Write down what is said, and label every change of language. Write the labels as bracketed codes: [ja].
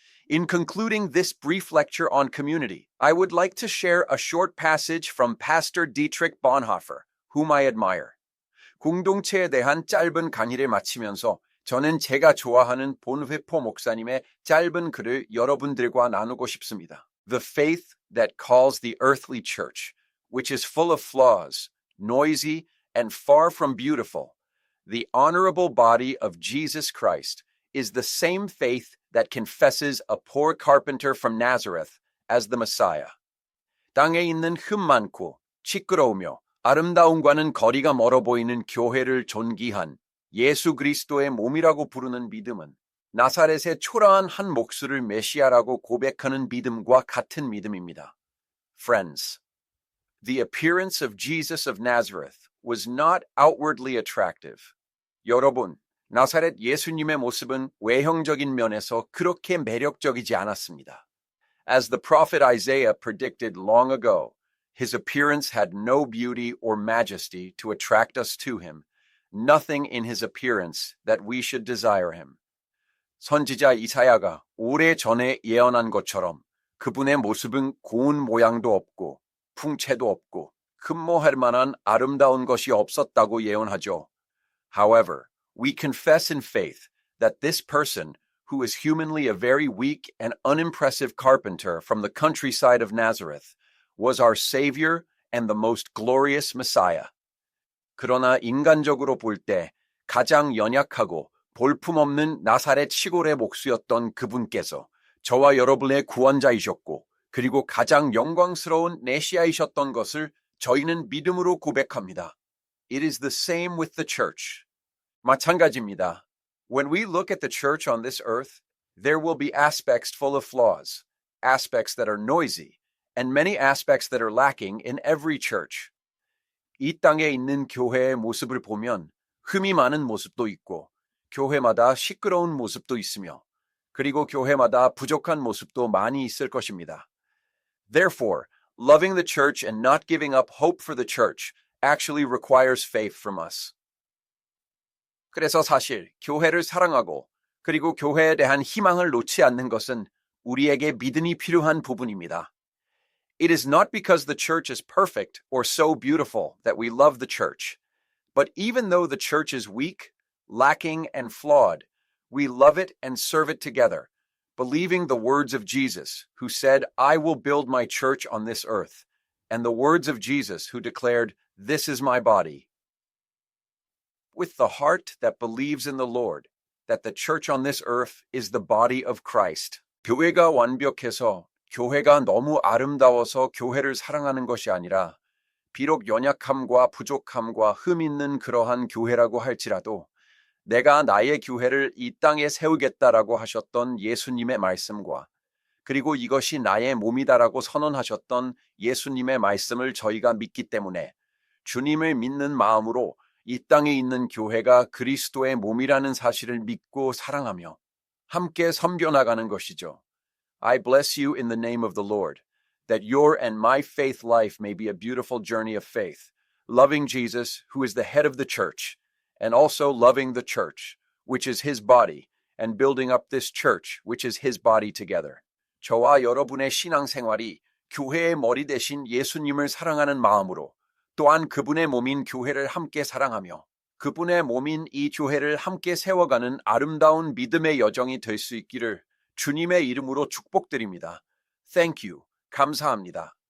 [en] In concluding this brief lecture on community, I would like to share a short passage from Pastor Dietrich Bonhoeffer, whom I admire. [ko] 공동체에 대한 짧은 강의를 마치면서 저는 제가 좋아하는 본회포 목사님의 짧은 글을 여러분들과 나누고 싶습니다. [en] The faith that calls the earthly church, which is full of flaws, noisy, and far from beautiful, the honorable body of Jesus Christ, is the same faith that confesses a poor carpenter from Nazareth as the Messiah. [ko] 땅에 있는 흠 많고 시끄러우며 아름다움과는 거리가 멀어 보이는 교회를 존귀한 예수 그리스도의 몸이라고 부르는 믿음은 나사렛의 초라한 한 목수를 메시아라고 고백하는 믿음과 같은 믿음입니다. [en] Friends, the appearance of Jesus of Nazareth was not outwardly attractive. [ko] 여러분, 나사렛 예수님의 모습은 외형적인 면에서 그렇게 매력적이지 않았습니다. [en] As the prophet Isaiah predicted long ago, his appearance had no beauty or majesty to attract us to him, nothing in his appearance that we should desire him. [ko] 선지자 이사야가 오래전에 예언한 것처럼 그분의 모습은 고운 모양도 없고 풍채도 없고 흠모할 만한 아름다운 것이 없었다고 예언하죠. [en] However, we confess in faith that this person, who is humanly a very weak and unimpressive carpenter from the countryside of Nazareth, was our Savior and the most glorious Messiah. [ko] 그러나 인간적으로 볼 때 가장 연약하고 볼품없는 나사렛 시골의 목수였던 그분께서 저와 여러분의 구원자이셨고 그리고 가장 영광스러운 메시아이셨던 것을 저희는 믿음으로 고백합니다. [en] It is the same with the church. [ko] 마찬가지입니다. [en] When we look at the church on this earth, there will be aspects full of flaws, aspects that are noisy, and many aspects that are lacking in every church. [ko] 이 땅에 있는 교회의 모습을 보면 흠이 많은 모습도 있고 교회마다 시끄러운 모습도 있으며 그리고 교회마다 부족한 모습도 많이 있을 것입니다. [en] Therefore, loving the church and not giving up hope for the church actually requires faith from us. [ko] 그래서 사실 교회를 사랑하고 그리고 교회에 대한 희망을 놓지 않는 것은 우리에게 믿음이 필요한 부분입니다. [en] It is not because the church is perfect or so beautiful that we love the church, but even though the church is weak, lacking, and flawed, we love it and serve it together, believing the words of Jesus, who said, I will build my church on this earth, and the words of Jesus, who declared, This is my body. With the heart that believes in the Lord, that the church on this earth is the body of Christ. [ko] 교회가 완벽해서 교회가 너무 아름다워서 교회를 사랑하는 것이 아니라 비록 연약함과 부족함과 흠 있는 그러한 교회라고 할지라도 내가 나의 교회를 이 땅에 세우겠다라고 하셨던 예수님의 말씀과 그리고 이것이 나의 몸이다라고 선언하셨던 예수님의 말씀을 저희가 믿기 때문에 주님을 믿는 마음으로 이 땅에 있는 교회가 그리스도의 몸이라는 사실을 믿고 사랑하며 함께 섬겨나가는 것이죠. [en] I bless you in the name of the Lord, that your and my faith life may be a beautiful journey of faith, loving Jesus, who is the head of the church, and also loving the church, which is his body, and building up this church, which is his body together. [ko] 저와 여러분의 신앙생활이 교회의 머리 대신 예수님을 사랑하는 마음으로 또한 그분의 몸인 교회를 함께 사랑하며 그분의 몸인 이 교회를 함께 세워가는 아름다운 믿음의 여정이 될 수 있기를 주님의 이름으로 축복드립니다. [en] Thank you. [ko] 감사합니다.